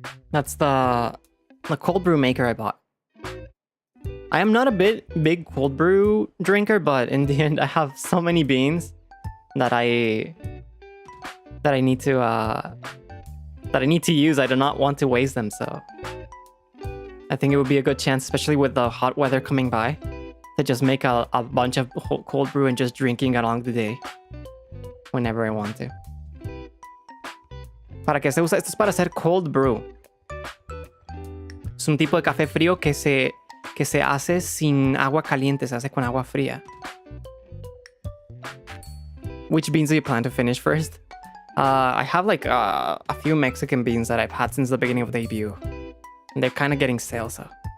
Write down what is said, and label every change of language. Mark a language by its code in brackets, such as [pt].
[en] That's the cold brew maker I bought. I am not a big cold brew drinker, but in the end I have so many beans that I need to use. I do not want to waste them, so I think it would be a good chance, especially with the hot weather coming by, to just make a bunch of cold brew and just drinking along the day whenever I want to. [es] ¿Para qué se usa? Esto es para hacer cold brew. Es un tipo de café frío que se hace sin agua caliente, se hace con agua fría. [en] Which beans do you plan to finish first? I have like a few Mexican beans that I've had since the beginning of the debut. And they're kind of getting stale, so.